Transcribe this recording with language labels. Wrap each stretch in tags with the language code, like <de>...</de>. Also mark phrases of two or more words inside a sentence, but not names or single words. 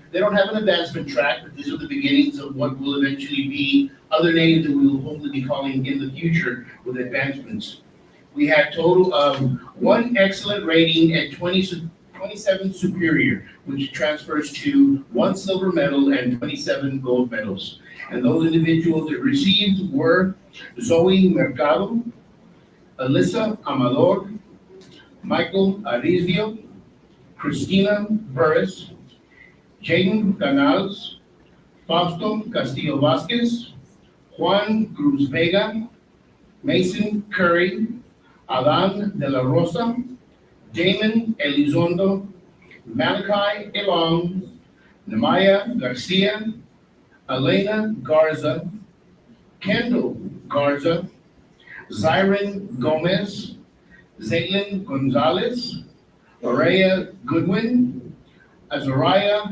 <en>They don't have an advancement track, but these are the beginnings of what will eventually be other names that we will hopefully be calling in the future with advancements. We had a total of 1 excellent rating and 27 superior, which transfers to 1 silver medal and 27 gold medals. And those individuals that received were Zoe Mercado, Alyssa Amador, Michael Arrizio, Christina Burris, Jaden Canals, Fausto Castillo Vasquez, Juan Cruz Vega, Mason Curry, Adan de la Rosa, Damon Elizondo, Malachi Elong, Nemaya Garcia, Elena Garza, Kendall Garza, Zyron Gomez, Zaylin Gonzalez, Araya Goodwin, Azariah</en>